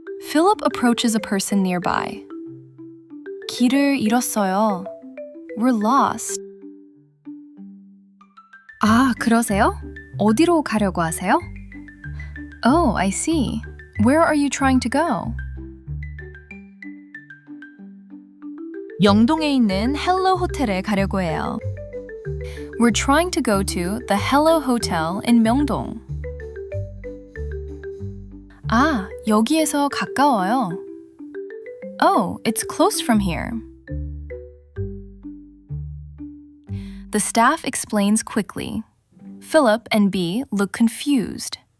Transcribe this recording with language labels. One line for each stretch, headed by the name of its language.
English: Philip approaches a person nearby.
Korean: 길을 잃었어요.
English: We're lost.
Korean: 아, 그러세요? 어디로 가려고 하세요?
English: Oh, I see. Where are you trying to go?
Korean: 명동에 있는 헬로 호텔에 가려고 해요.
English: We're trying to go to the Hello Hotel in Myeongdong.
Korean: 아, 여기에서 가까워요.
English: Oh, it's close from here. The staff explains quickly. Philip and Bea look confused.